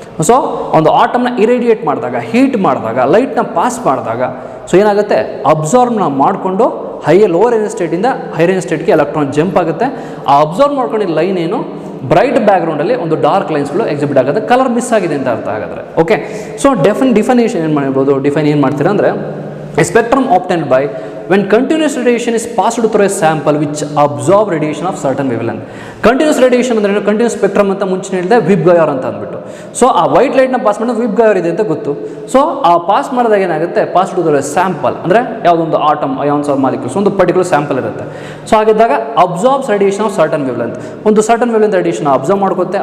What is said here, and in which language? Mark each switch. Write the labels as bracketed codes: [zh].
[kn] So ಒಂದು ಆಟಮ್ನ ಇರೇಡಿಯೇಟ್ ಮಾಡಿದಾಗ, heat ಮಾಡಿದಾಗ, ಲೈಟ್ನ ಪಾಸ್ ಮಾಡಿದಾಗ ಸೊ ಏನಾಗುತ್ತೆ, ಅಬ್ಸಾರ್ವ್ನ ಮಾಡಿಕೊಂಡು lower energy ಸ್ಟೇಟಿಂದ higher energy ಸ್ಟೇಟ್ಗೆ electron jump ಆಗುತ್ತೆ. ಆ ಅಬ್ಸರ್ವ್ ಮಾಡ್ಕೊಂಡಿದ್ದ ಲೈನ್ ಏನು, ಬ್ರೈಟ್ ಬ್ಯಾಕ್ಗ್ರೌಂಡಲ್ಲಿ ಒಂದು ಡಾರ್ಕ್ ಲೈನ್ಸ್ಗಳು ಎಕ್ಸಿಬಿಟ್ ಆಗುತ್ತೆ, ಕಲರ್ ಮಿಸ್ ಆಗಿದೆ ಅಂತ ಅರ್ಥ ಆಗುತ್ತೆ. [en] okay, so [kn] ಡಿಫೈನೇಷನ್ ಏನು ಮಾಡ್ಬೋದು, ಡಿಫೈನ್ ಏನು ಮಾಡ್ತೀರಾ ಅಂದರೆ, [en] A spectrum obtained by when continuous radiation is passed through a sample which absorb radiation of certain wavelength. [kn] Continuous radiation ಅಂದರೆ ಕಂಟಿನ್ಯೂಸ್ ಸ್ಪೆಕ್ಟ್ರಮ್ ಅಂತ ಮುಂಚೆ ಹೇಳಿದೆ, ವಿಬ್ ಗೈರ್ ಅಂತ ಅಂದ್ಬಿಟ್ಟು. ಸೊ ಆ ವೈಟ್ ಲೈಟ್ನ ಪಾಸ್ ಮಾಡಿದ್ರೆ ವಿಬ್ ಗೈರ್ ಇದೆ ಅಂತ ಗೊತ್ತು. ಸೊ ಆ ಪಾಸ್ ಮಾಡಿದಾಗ ಏನಾಗುತ್ತೆ, ಪಾಸ್ ಟು ದ ಸ್ಯಾಂಪಲ್ ಅಂದರೆ ಯಾವುದೊಂದು ಆಟಮ್ ಅಯಾನ್ಸ್ ಆರ್ ಮಾಲಿಕ್ಯೂಲ್ಸ್ ಒಂದು ಪರ್ಟಿಕ್ಯುಲರ್ ಸ್ಯಾಂಪಲ್ ಇರುತ್ತೆ. ಸೊ ಹಾಗಿದ್ದಾಗ [en] absorbs radiation of certain wavelength, [kn] ಒಂದು ಸರ್ಟನ್ ವೇವ್ಲೆಂತ್ ರೇಡಿಯೇಷನ್ ಅಬ್ಸರ್ವ್ ಮಾಡ್ಕೊತ್ತೆ.